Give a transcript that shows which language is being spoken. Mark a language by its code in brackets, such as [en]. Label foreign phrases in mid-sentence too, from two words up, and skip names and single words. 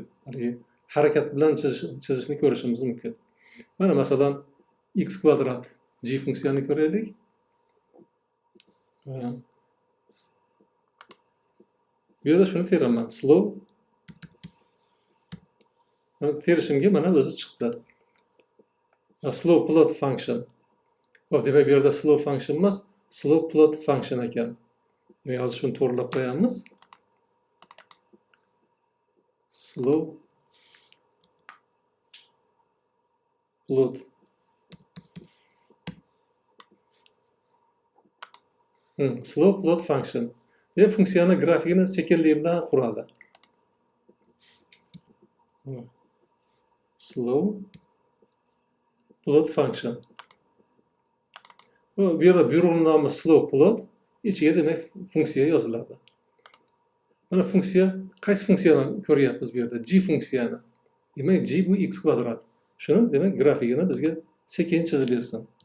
[uz] Harakat bilan chizishni ko'rishimiz mumkin. Mana masalan x kvadrat g funksiyani ko'raylik. Bu yerda shuni teraman. Slow. Terishimga mana o'zi chiqdi. Slow plot function. Demak bu yerda slow function emas, slow plot function ekan. Demak hozir shuni to'g'rilab qo'yamiz. Slow plot slow plot function. Demak funksiyani grafikini sekinlik bilan quradi. Slow plot function. Bu yerda byuroning nomi slow plot, ichiga demak funksiya yoziladi. Mana funksiya, qaysi funksiyani ko'ryapmiz bu yerda? G funksiyani. Demak g bu x kvadrat. Shuni demak grafikini bizga sekin chizib bersin.